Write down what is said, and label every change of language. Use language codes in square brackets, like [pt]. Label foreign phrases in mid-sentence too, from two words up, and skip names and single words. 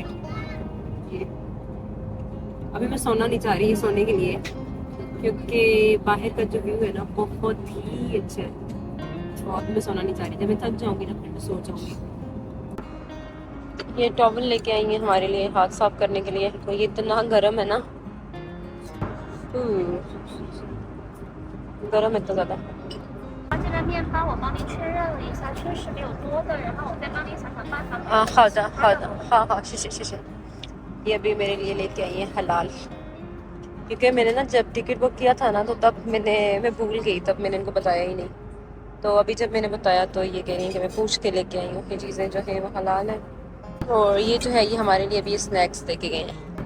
[hi] ये अभी मैं सोना नहीं चाह रही सोने के लिए, क्योंकि बाहर का जो व्यू है ना बहुत ही अच्छा है। तो अभी मैं सोना नहीं चाह रही, जब मैं थक जाऊंगी ना फिर मैं सो जाऊंगी। ये टॉवल लेके आई है हमारे लिए हाथ साफ करने के लिए, तो ये इतना गर्म है ना, गर्म है इतना ज़्यादा। [zh] 这个面包我帮您确认了一下，确实没有多的，然后我再帮您想想办法。好的好的， [hi] हाँ हाँ 谢谢。ये अभी मेरे लिए लेके आई है हलाल, क्योंकि मैंने ना जब टिकट बुक किया था ना तो तब मैं भूल गई, तब मैंने इनको बताया ही नहीं। तो अभी जब मैंने बताया तो ये कह रही हैं कि मैं पूछ के लेके आई हूँ, ये चीज़ें जो है वो हलाल है। और ये जो है ये हमारे लिए अभी स्नैक्स लेके गए हैं।